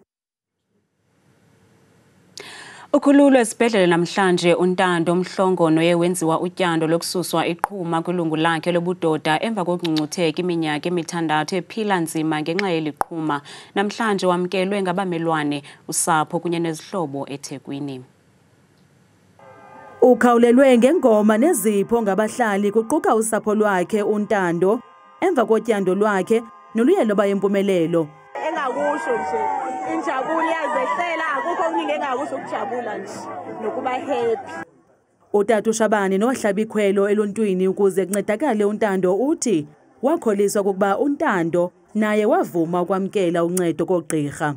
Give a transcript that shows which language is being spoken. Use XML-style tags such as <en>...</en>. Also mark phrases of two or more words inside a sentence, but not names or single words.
<xh>Ukhululwe esibhedlele namhlanje uNtando Mhlongo noye wenziwa utyando lokususwa iqhuma kwilungu lakhe lobudoda emva kokungcutheka iminyaka emithandathu ephila nzima ngenxa yeliqhuma. Namhlanje wamkelwe ngabamelwane, usapho kunye nezihlobo eThekwini. Ukhawulelwe ngengoma nezipho ngabahlali kuquka usapho lwakhe uNtando emva kotyando lwakhe noluye loba yimpumelelo.</xh> <zu>Engakusho nje injabulo iyazehlela akukho okuningi engakusho ukujabula nje nokuba happy.</zu> <xh>Utata uShabane nohlaba ikhwelo eluntwini ukuze kuncedakale uNtando uthi wakholiswa ukuba uNtando naye wavuma ukwamkela uncedo kogqirha.</xh>